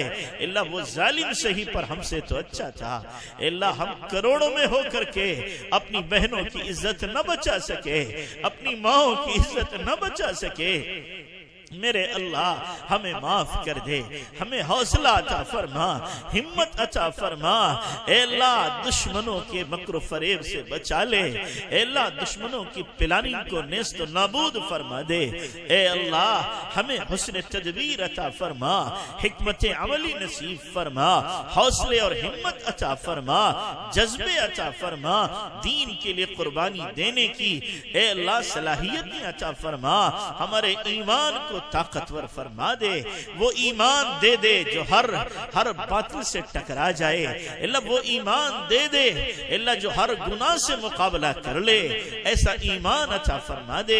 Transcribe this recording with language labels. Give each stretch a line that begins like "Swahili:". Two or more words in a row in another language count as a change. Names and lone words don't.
Urdu: اللہ وہ ظالم صحیح پر ہم سے تو اچھا تھا، اللہ ہم کروڑوں میں ہو کر کے اپنی بہنوں کی عزت نہ بچا سکے، اپنی ماں کی عزت نہ بچا سکے، میرے اللہ ہمیں معاف کر دے، ہمیں حوصلہ عطا فرما، ہمت عطا فرما۔ اے اللہ دشمنوں کے مکر و فریب سے بچا لے، اے اللہ دشمنوں کی پلاننگ کو نیست و نابود فرما دے۔ اے اللہ ہمیں حسن تدبیر عطا فرما، حکمت عملی نصیب فرما، حوصلے اور ہمت عطا فرما، جذبے عطا فرما، دین کے لیے قربانی دینے کی اے اللہ صلاحیتیں عطا فرما، ہمارے ایمان کو طاقتور فرما دے، وہ ایمان دے دے جو ہر باطل سے ٹکرا جائے، اللہ وہ ایمان دے دے اللہ جو ہر گناہ سے مقابلہ کر لے، ایسا ایمان عطا فرما دے۔